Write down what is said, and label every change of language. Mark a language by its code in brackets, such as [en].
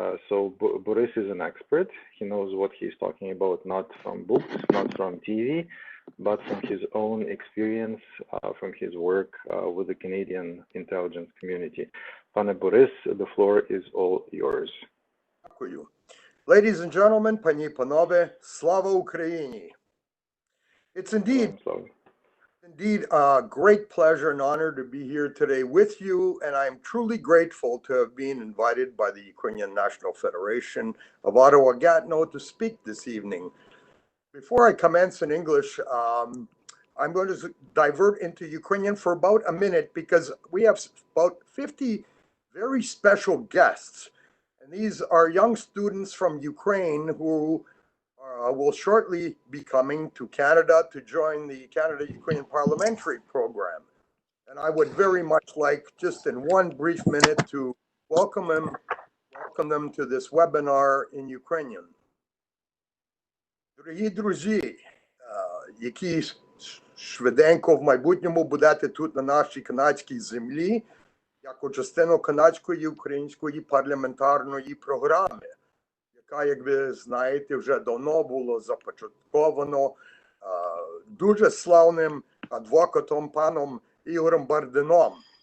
[en] So Boris is an expert. He knows what he's talking about, not from books, not from TV, but from his own experience, from his work with the Canadian intelligence community. Pane Boris, the floor is all yours. [uk] Дякую. [en] Ladies and gentlemen, [uk] пані і панове, слава Україні! [en] It's indeed a great pleasure and honor to be here today with you, and I'm truly grateful to have been invited by the Ukrainian National Federation of Ottawa Gatineau to speak this evening. Before I commence in English, I'm going to divert into Ukrainian for about a minute because we have about 50 very special guests. And these are young students from Ukraine who will shortly be coming to Canada to join the Canada-Ukrainian Parliamentary Program. And I would very much like, just in one brief minute, to welcome them to this webinar in Ukrainian. [uk] Дорогі друзі, які швиденько в майбутньому будете тут на нашій канадській землі, як частину канадської української парламентарної програми, яка, як ви знаєте, вже давно було започатковано дуже славним адвокатом паном Ігорем Бардином.